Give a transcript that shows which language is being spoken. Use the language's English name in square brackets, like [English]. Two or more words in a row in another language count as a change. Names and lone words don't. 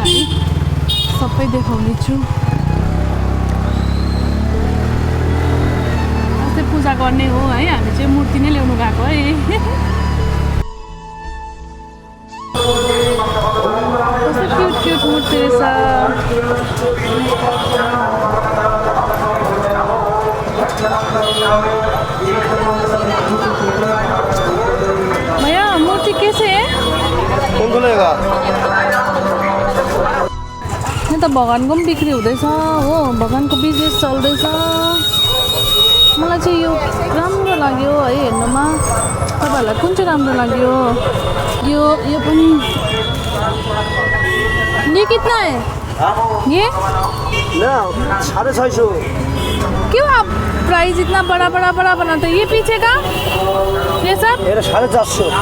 [Nepali] सबै देखाउने छु। जस्तै पूजा गर्ने हो है। हामी चाहिँ मूर्ति नै ल्याउनु गएको है। कस्तो क्युट मूर्ति रहेछ। [Hindi] भैया मूर्ति कैसे है? कौन सा लेगा? [Nepali] यहाँ त भगवानको पनि बिक्री हुँदैछ हो। भगवानको बिजनेस चल्दैछ। मलाई चाहिँ यो राम्रो लाग्यो है हेर्नुमा। तपाईँहरूलाई कुन चाहिँ राम्रो लाग्यो? यो पनि। [Hindi] ये कितना है? ये ना 650। क्यों आप प्राइस इतना बड़ा बनाते हैं? ये पीछे का ये सब 450।